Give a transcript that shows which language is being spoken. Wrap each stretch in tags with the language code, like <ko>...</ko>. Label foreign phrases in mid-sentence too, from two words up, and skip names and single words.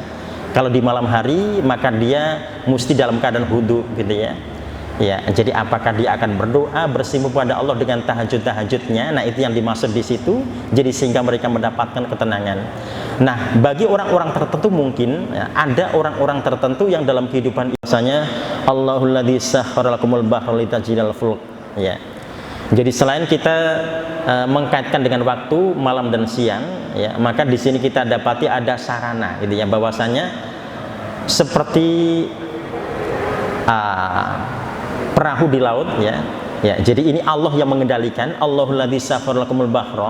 <id>Kalau di malam hari, maka dia mesti dalam keadaan hudu gitu ya. Ya, jadi apakah dia akan berdoa bersimpuh pada Allah dengan tahajud-tahajudnya? Nah, itu yang dimaksud di situ. Jadi sehingga mereka mendapatkan ketenangan. Nah, bagi orang-orang tertentu mungkin ya, ada orang-orang tertentu yang dalam kehidupan misalnya</id> <ar>الله الذي سخر لكم البحر لتجري الفلك.</ar> <id>Ya. Jadi selain kita mengkaitkan dengan waktu malam dan siang, ya, maka di sini kita dapati ada sarana, gitu ya, bahwasanya seperti perahu di laut, ya. Ya, jadi ini Allah yang mengendalikan.</id> <ar>الله الذي سخر لكم البحر.</ar>